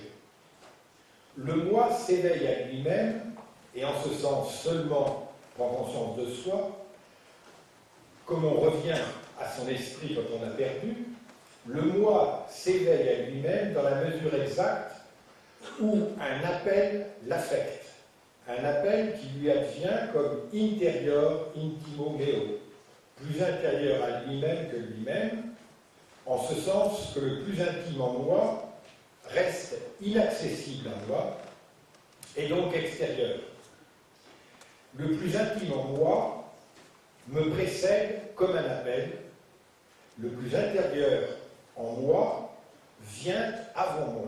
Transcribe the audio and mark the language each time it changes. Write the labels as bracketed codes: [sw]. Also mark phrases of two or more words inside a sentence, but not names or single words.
[fr] Le moi s'éveille à lui-même et en ce sens seulement prend conscience de soi. Comme on revient à son esprit quand on a perdu, le moi s'éveille à lui-même dans la mesure exacte où un appel l'affecte, un appel qui lui advient comme [la] interior intimo meo, [fr] plus intérieur à lui-même que lui-même, en ce sens que le plus intime en moi reste inaccessible à moi et donc extérieur. Le plus intime en moi me précède comme un appel, le plus intérieur en moi vient avant moi.